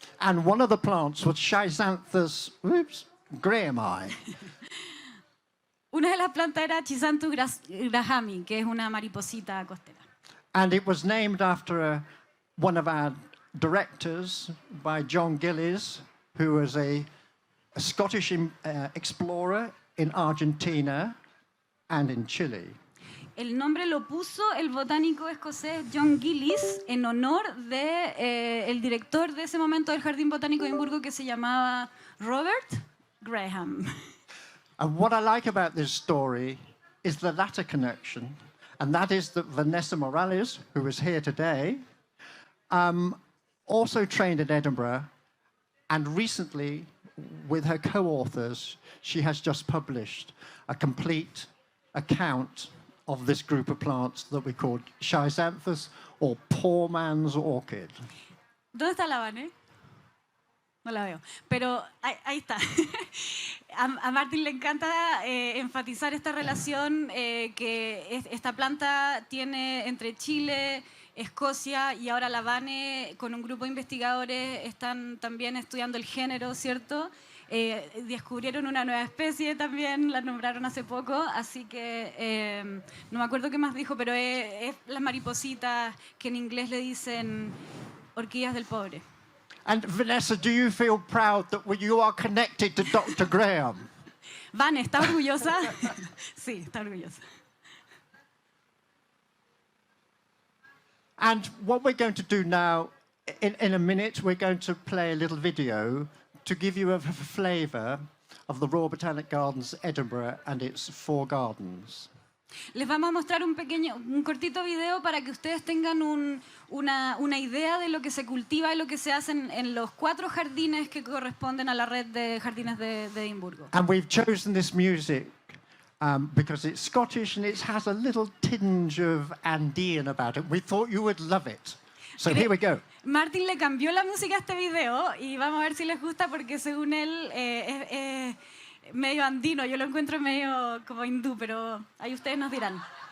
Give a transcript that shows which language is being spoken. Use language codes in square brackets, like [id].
[en] And one of the plants was Schizanthus grahami. [es] Una de las plantas era Chrysanthus grahami, que es una mariposita costera. [en] And it was named after one of our directors by John Gillies, who was a Scottish explorer in Argentina and in Chile. [es] El nombre lo puso el botánico escocés John Gillies en honor de el director de ese momento del Jardín Botánico de Edimburgo, que se llamaba Robert Graham. [en] And what I like about this story is the latter connection, and that is that Vanessa Morales, who is here today, also trained in Edinburgh, and recently, with her co-authors, she has just published a complete account of this group of plants that we call Schizanthus, or poor man's orchid. [es] ¿Dónde está la Vane? No la veo, pero ahí está. A Martín le encanta enfatizar esta relación que esta planta tiene entre Chile, Escocia y ahora la Vane, con un grupo de investigadores, están también estudiando el género, ¿cierto? Descubrieron una nueva especie también, la nombraron hace poco, así que no me acuerdo qué más dijo, pero es las maripositas que en inglés le dicen orquídeas del pobre. [en] And Vanessa, do you feel proud that you are connected to Dr. Graham? [es] Vane, ¿está orgullosa? Sí, está orgullosa. [en] And what we're going to do now, in a minute, we're going to play a little video to give you a flavour of the Royal Botanic Gardens, Edinburgh, and its 4 gardens. [es] Les vamos a mostrar un cortito video para que ustedes tengan una idea de lo que se cultiva y lo que se hace en los 4 jardines que corresponden a la red de jardines de Edimburgo. [en] And we've chosen this music because it's Scottish and it has a little tinge of Andean about it. We thought you would love it. So here we go. [es] Martín le cambió la música a este video y vamos a ver si les gusta porque según él es medio andino. Yo lo encuentro medio como hindú, pero ahí ustedes nos dirán.